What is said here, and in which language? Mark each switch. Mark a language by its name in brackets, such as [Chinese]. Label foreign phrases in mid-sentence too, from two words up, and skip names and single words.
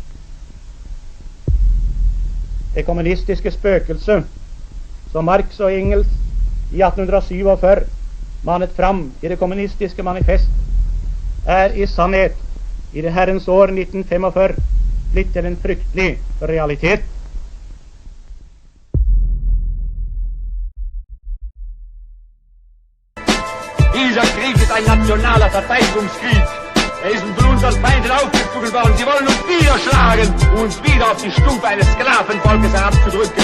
[Norwegian] Det kommunistiske spøkelse, som Marx og Engels i 1847 manet fram i det kommunistiske manifest, er i sannhet i det herrens år 1945 blitt til en fryktelig realitet. [German] Dieser Krieg ist ein nationaler Verteidigungskrieg. Er ist von unseren Feinden aufgeführt worden. Sie wollen uns wieder schlagen, um uns wieder auf die Stufe eines Sklavenvolkes herabzudrücken.